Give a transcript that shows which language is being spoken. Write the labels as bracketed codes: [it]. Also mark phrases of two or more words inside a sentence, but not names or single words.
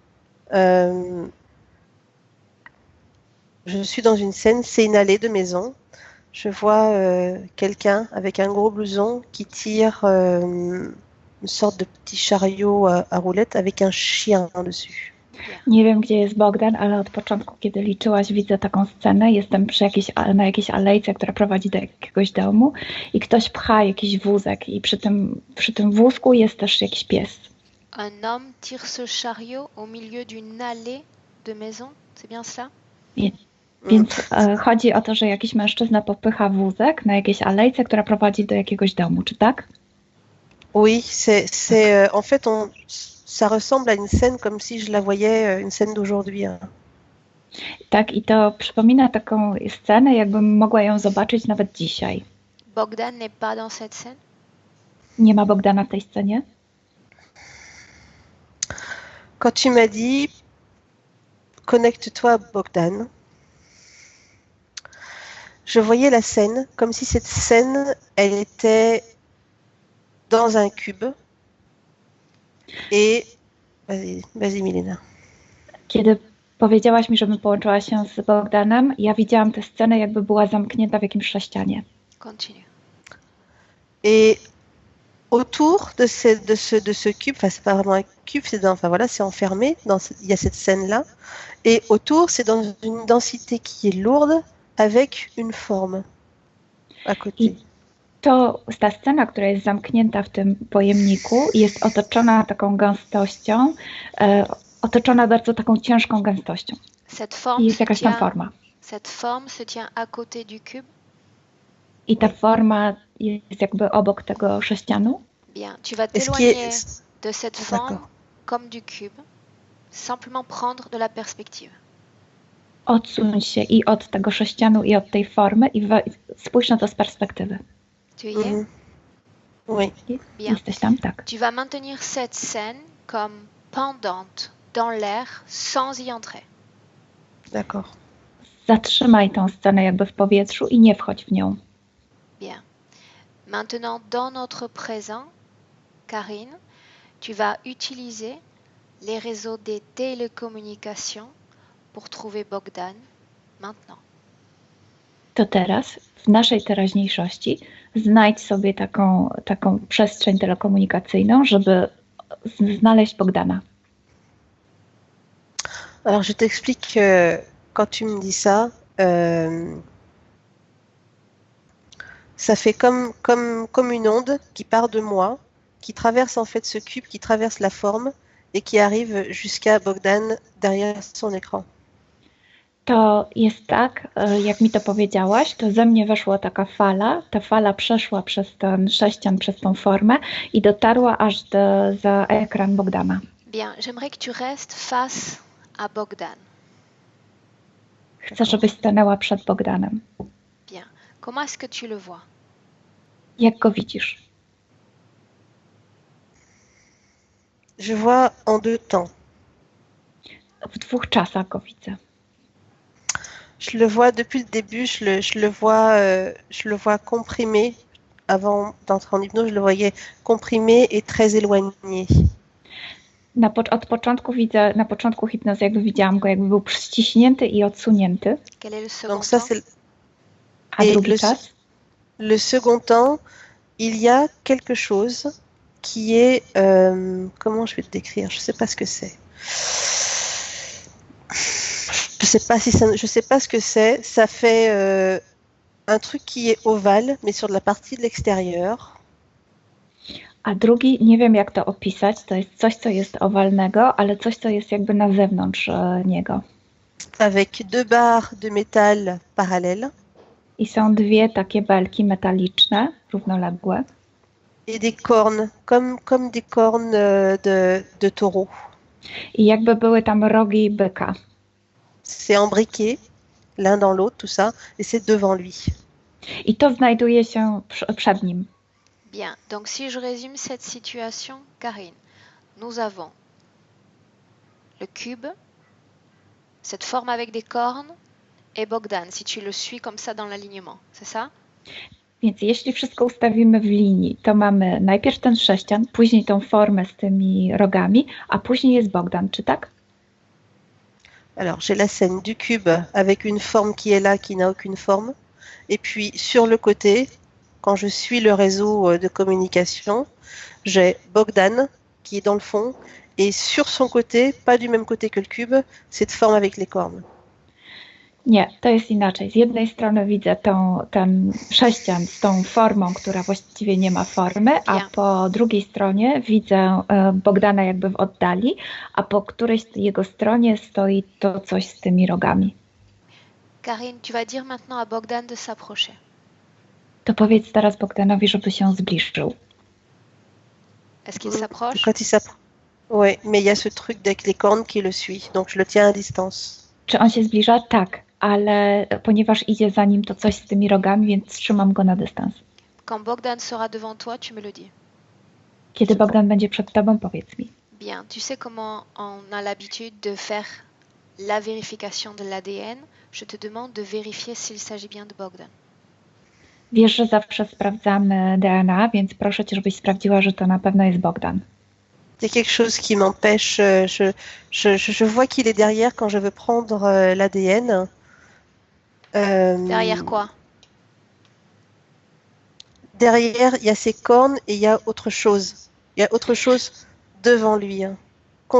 [fr] Je suis dans une scène, c'est une allée de maison. Je vois quelqu'un avec un gros blouson qui tire une sorte de petit chariot à roulettes avec un chien dessus. [pl] Nie wiem, gdzie jest Bogdan, ale od początku, kiedy liczyłaś, widzę taką scenę. Jestem na jakiejś alejce, która prowadzi do jakiegoś domu i ktoś pcha jakiś wózek i przy tym wózku jest też jakiś pies. [fr] Un homme tire ce chariot au milieu d'une allée de maisons, c'est bien ça? [pl] Więc chodzi o to, że jakiś mężczyzna popycha wózek na jakiejś alejce, która prowadzi do jakiegoś domu, czy tak? [fr] Oui, en fait, ça ressemble à une scène comme si je la voyais, une scène d'aujourd'hui. Hein. [pl] Tak, i to przypomina taką scenę, jakbym mogła ją zobaczyć nawet dzisiaj. [fr] Bogdan n'est pas dans cette scène? [pl] Nie ma Bogdana w tej scenie? [fr] Quand tu m'as dit connecte-toi à Bogdan, je voyais la scène comme si cette scène, elle était dans un cube. Et vas-y Milena. [pl] Kiedy powiedziałaś mi, żebym połączyła się z Bogdanem, ja widziałam tę scenę, jakby była zamknięta w jakimś sześcianie. [fr] Continue. Et autour de ce cube, enfin c'est pas vraiment un cube, c'est enfermé, il y a cette scène-là, et autour c'est dans une densité qui est lourde avec une forme à côté. [pl] Ta scena, która jest zamknięta w tym pojemniku, jest otoczona taką gęstością, otoczona bardzo taką ciężką gęstością. I jest jakaś tam forma. [fr] Cette forme se tient à côté du cube. [pl] I ta forma jest jakby obok tego sześcianu. [fr] Bien, tu vas t'éloigner de cette forme comme du cube, simplement prendre de la perspective. [pl] Odsuń się i od tego sześcianu i od tej formy i spójrz na to z perspektywy. [fr] Tu y es? Oui. Bien. [pl] Jesteś tam? Tak. [fr] Tu vas maintenir cette scène comme pendante dans l'air sans y entrer. D'accord. [pl] Zatrzymaj tą scenę jakby w powietrzu i nie wchodź w nią. [fr] Bien. Maintenant, dans notre présent, Karine, tu vas utiliser les réseaux des télécommunications pour trouver Bogdan maintenant. [pl] To teraz, w naszej teraźniejszości, znajdź sobie taką przestrzeń telekomunikacyjną, żeby znaleźć Bogdana. [fr] Alors je t'explique quand tu me dis ça, ça fait comme une onde qui part de moi, qui traverse en fait ce cube, qui traverse la forme et qui arrive jusqu'à Bogdan derrière son écran. [pl] To jest tak, jak mi to powiedziałaś, to ze mnie weszła taka fala, ta fala przeszła przez ten sześcian, przez tą formę i dotarła aż za ekran Bogdana. [fr] Bien, j'aimerais que tu restes face à Bogdan. [pl] Chcę, żebyś stanęła przed Bogdanem. [fr] Bien. Comment est-ce que tu le vois? [pl] Jak go widzisz? [fr] Je vois en deux temps. [pl] W dwóch czasach go widzę. [fr] Je le vois depuis le début, je le vois comprimé. Avant d'entrer en hypnose, je le voyais comprimé et très éloigné. [pl] Od początku widzę, na początku hipnozy jakby widziałam go, jakby był ściśnięty i odsunięty. [fr] Quel est le second Donc ça, temps? [pl] A drugi czas? [fr] Le second temps, il y a quelque chose qui est... comment je vais te décrire? Je ne sais pas ce que c'est. Je sais pas ce que c'est. Ça fait un truc qui est ovale, mais sur la partie de l'extérieur. [pl] A drugi, nie wiem jak to opisać, to jest coś, co jest owalnego, ale coś, co jest jakby na zewnątrz niego. [fr] Avec deux barres de métal parallèles. [pl] I są dwie takie belki metaliczne, równoległe. [fr] Et des cornes, comme des cornes de taureau. [pl] I jakby były tam rogi byka. [fr] C'est embriqué, l'un dans l'autre, tout ça, et c'est devant lui. [pl] I to znajduje się przed nim. [fr] Bien, donc si je résume cette situation, Karine, nous avons le cube, cette forme avec des cornes, et Bogdan, si tu le suis comme ça dans l'alignement, c'est ça? [pl] Więc jeśli wszystko ustawimy w linii, to mamy najpierw ten sześcian, później tą formę z tymi rogami, a później jest Bogdan, czy tak? [fr] Alors, j'ai la scène du cube avec une forme qui est là, qui n'a aucune forme. Et puis, sur le côté, quand je suis le réseau de communication, j'ai Bogdan qui est dans le fond et sur son côté, pas du même côté que le cube, cette forme avec les cornes. [pl] Nie, to jest inaczej. Z jednej strony widzę ten sześcian z tą formą, która właściwie nie ma formy, a [fr] Bien. [pl] po drugiej stronie widzę Bogdana jakby w oddali, a po którejś jego stronie stoi to coś z tymi rogami. [fr] Karine, tu vas dire maintenant à Bogdan de s'approcher. [pl] To powiedz teraz Bogdanowi, żeby się zbliżył. [fr] Est-ce qu'il s'approche? Quand il s'approche. Oui, mais il y a ce truc avec les cornes qui le suit, donc je le tiens à distance. [pl] Czy on się zbliża? Tak, ale ponieważ idzie za nim to coś z tymi rogami, więc trzymam go na dystans. [fr] Quand Bogdan sera devant toi, tu me le dis. [pl] Kiedy Bogdan będzie przed tobą, powiedz mi. [fr] Bien, tu sais comment on a l'habitude de faire la vérification de l'ADN? Je te demande de vérifier s'il s'agit bien de Bogdan. [pl] Wiesz, że zawsze sprawdzamy DNA, więc proszę cię, żebyś sprawdziła, że to na pewno jest Bogdan. [fr] Il y a quelque chose qui m'empêche. Je vois qu'il est derrière quand je veux prendre l'ADN. Derrière quoi? Derrière, il y a ses cornes et il y a autre chose. Il y a autre chose devant lui, hein, contre